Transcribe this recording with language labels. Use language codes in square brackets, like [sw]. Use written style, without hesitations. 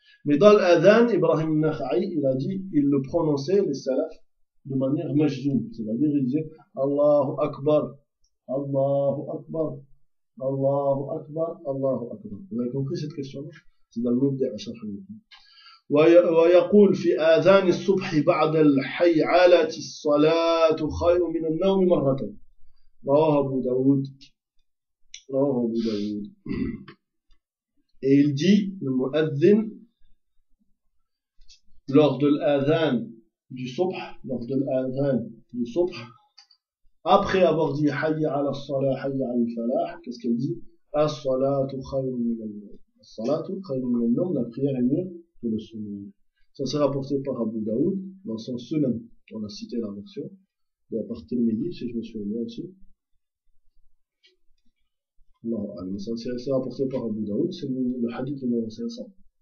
[fr] Mais dans l'adhan, Ibrahim al-Nakhai, il a dit, il le prononçait, les salafs, de manière majzoum. C'est-à-dire, il disait Allahu Akbar, Allahu Akbar, Allahu Akbar, Allahu Akbar. Vous avez compris cette question-là? C'est dans le mubdi' à Sharh al-Mubdi'. [ar] ويقول في آذان الصبح بعد الحيعلة الصلاة خير من النوم مرة رواه أبو داود رواه أبو داود إل دي المؤذن [fr] lors de l'adhan du subh lors de l'adhan du subh après avoir dit حي على الصلاة حي على الفلاح qu'est-ce qu'elle dit الصلاة خير من النوم الصلاة خير من النوم la prière est que le sommeil. Ça s'est rapporté par Abu Daoud dans son Sunan. On a cité la version. Il est à partir de midi, si je me souviens bien aussi. Non, allez, ça s'est rapporté par Abu Daoud. C'est le hadith numéro 500.